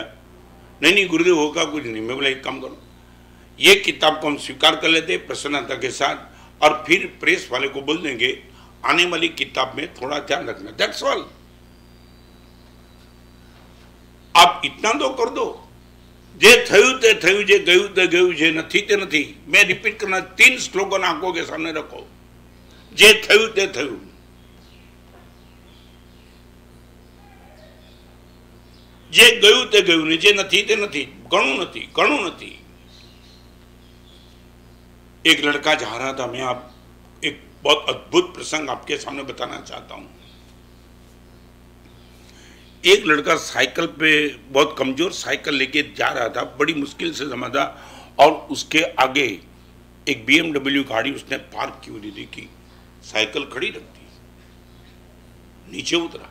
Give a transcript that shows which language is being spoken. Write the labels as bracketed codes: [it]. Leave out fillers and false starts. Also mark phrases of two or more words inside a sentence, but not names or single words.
[hi] नहीं गुरुदेव होगा कुछ नहीं। मैं बोला एक काम करो, ये किताब को हम स्वीकार कर लेते प्रसन्नता के साथ, और फिर प्रेस वाले को बोल देंगे आने वाली किताब में थोड़ा ध्यान रखना, [en] that's all. [hi] आप इतना तो कर दो, [gu] જે થયું તે થયું, જે ગયું તે ગયું, જે નથી તે નથી। [hi] मैं रिपीट करना, 3 स्लोगन आंखों के सामने रखो, [gu] જે થયું તે થયું, જે ગયું તે ગયું ને, જે નથી તે નથી, ગણુ નથી, ગણુ નથી। [hi] एक लड़का जा रहा था, मैं आप एक बहुत अद्भुत प्रसंग आपके सामने बताना चाहता हूं। एक लड़का साइकिल पे, बहुत कमजोर साइकिल लेके जा रहा था, बड़ी मुश्किल से जमा था, और उसके आगे एक BMW गाड़ी उसने पार्क की हुई देखी, साइकिल खड़ी रख दी, नीचे उतरा।